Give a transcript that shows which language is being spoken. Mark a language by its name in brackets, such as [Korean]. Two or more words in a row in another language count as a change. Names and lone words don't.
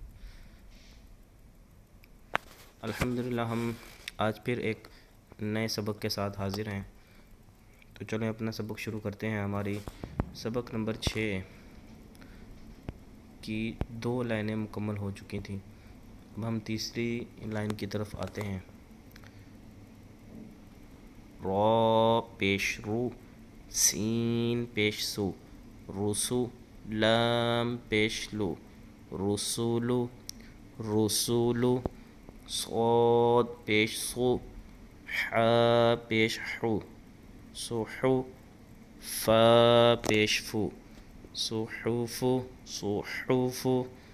[Urdu] الحمدللہ ہم آج پھر ایک نئے سبق کے ساتھ حاضر ہیں، تو چلیں اپنا سبق شروع کرتے ہیں۔ ہماری سبق نمبر 6 کی 2 لائنیں مکمل ہو چکی تھیں، اب ہم تیسری لائن کی طرف آتے ہیں۔ را پیش رو، سین پیش سو، رسو، لام پیش لو، رسولو، رسولو، صاد پیش سو، حا پیش حو، صحو، فا پیش فو، صحوفو، صحوفو۔